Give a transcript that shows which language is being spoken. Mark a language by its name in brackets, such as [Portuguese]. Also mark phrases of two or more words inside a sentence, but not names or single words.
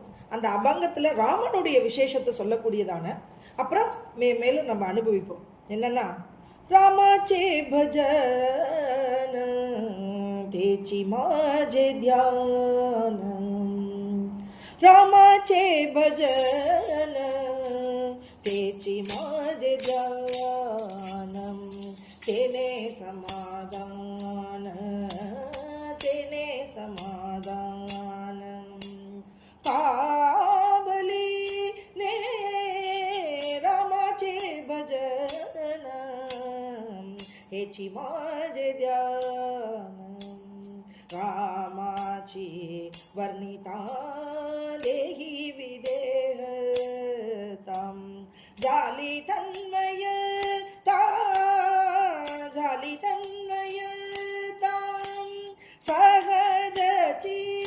[Tamil] அந்த அபங்கத்தில் ராமனுடைய விசேஷத்தை சொல்லக்கூடியதான அப்புறம் மேலும் நம்ம அனுபவிப்போம். [Marathi] என்னன்னா रामाचे भजन तेचि माझे ध्यान, रामाचे भजन तेची माझे ध्यानम, तेने समाधान, तेने समाधानम, पावली ने रामाचे भजन, हेची माझे ध्यानम, रामाची वर्णिता देही विदेहताम, झाली तन्मयता, झाली तन्मयता सहजची